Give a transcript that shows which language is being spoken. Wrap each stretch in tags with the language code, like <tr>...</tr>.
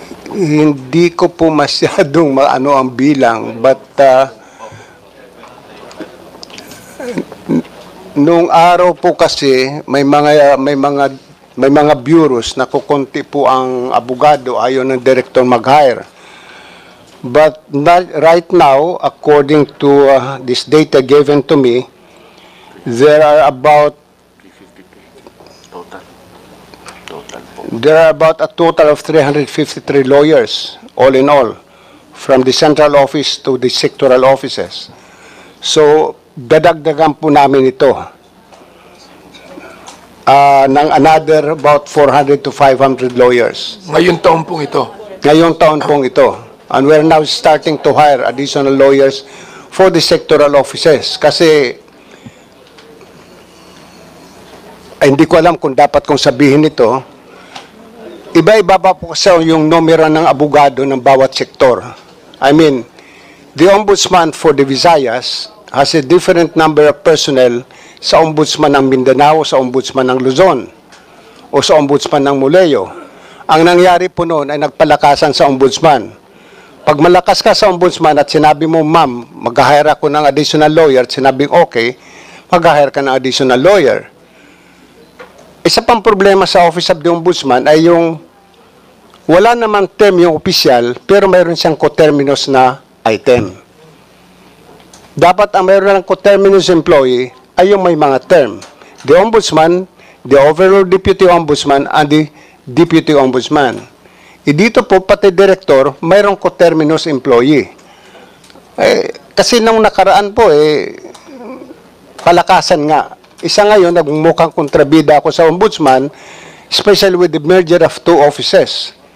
<tl>Hindi ko po masyadong maano ang bilang, but nung araw po kasi may mga bureaus na kukunti po ang abogado, ayaw ng director mag-hire.</tl> <en>But right now, according to this data given to me, there are about a total of 353 lawyers, all in all, from the central office to the sectoral offices.</en> <tl>So, dadagdagan po namin ito ng</tl> <en>another about 400 to 500 lawyers.</en> <tl>Ngayong taon pong ito. Ngayong taon pong ito.</tl> <en>And we're now starting to hire additional lawyers for the sectoral offices.</en> <tl>Kasi, hindi ko alam kung dapat kong sabihin ito, iba-iba pa po sa yung numero ng abogado ng bawat sektor.</tl> <en>I mean, the Ombudsman for the Visayas has a different number of personnel</en> <tl>sa Ombudsman ng Mindanao, sa Ombudsman ng Luzon, o sa Ombudsman ng Muleo. Ang nangyari po noon ay nagpalakasan sa Ombudsman. Pag malakas ka sa Ombudsman at sinabi mo, ma'am, mag-hire ako ng additional lawyer, at sinabing okay, mag-hire ka ng additional lawyer. Isa pang problema sa Office of the Ombudsman ay yung wala namang term yung opisyal, pero mayroon siyang coterminous na item. Dapat ang mayroon ng coterminous employee ay yung may mga term.</tl> <en>The Ombudsman, the Overall Deputy Ombudsman, and the Deputy Ombudsman.</en> <tl>Dito po, pati Director, mayroong coterminous employee. Kasi nung nakaraan po, palakasan nga. Isa ngayon, nagmukhang kontrabida ako sa Ombudsman,</tl> <en>especially with the merger of two offices.</en>